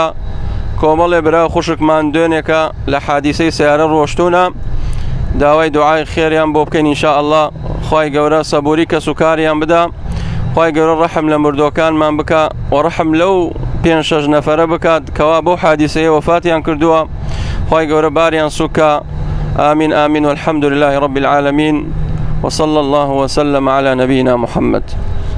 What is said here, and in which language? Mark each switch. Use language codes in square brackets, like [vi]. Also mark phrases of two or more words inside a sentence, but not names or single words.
[ckb] کۆمەڵێ برا خوشکمان دوێنێکە لە حادیسەی سیارە ڕۆشتوونە، داوای دوعای خێریان بۆ بکەین ئینشاءالله. خوای گەورە سەبووری کەس و کاریان بدا، خوای گەورە ڕەحم لە مردوەکانمان بکە و ڕەحم لەو 5-6 نەفەرە بکات کەوا بۆ حادیسەیە وەفاتیان کردووە. خوای گەورە باریان سوکە. [ar] آمین آمین والحمد لله رب العالمين وصلى الله وسلم على نبينا محمد.